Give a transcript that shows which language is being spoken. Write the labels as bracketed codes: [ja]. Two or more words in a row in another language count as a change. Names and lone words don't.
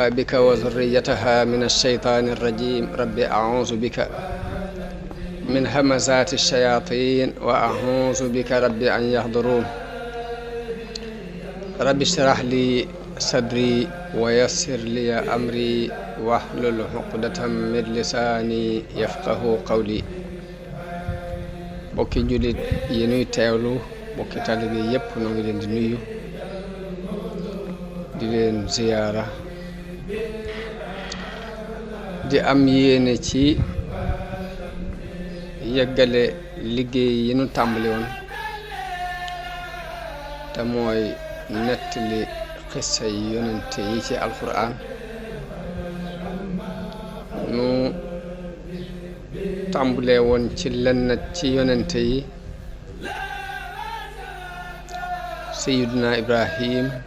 [ar] بك وذريتها من الشيطان الرجيم رب أعوذ بك من همزات الشياطين وأعوذ بك رب أن يحضرون رب اشرح لي صدري ويسر لي أمري واحلل عقدة من لساني يفقه قولي [wo] bokki julit yi nuy teewlu bokki taalibe yépp noo ngi leen di nuyu di leen ziyaara di am yéene ci yeggale liggéey yi nu tàmbali woon te mooy nettali xissa yi yonente yi ci alquran nu tàmbalee woon ci lenn ci yonente yi sayyiduna Ibrahim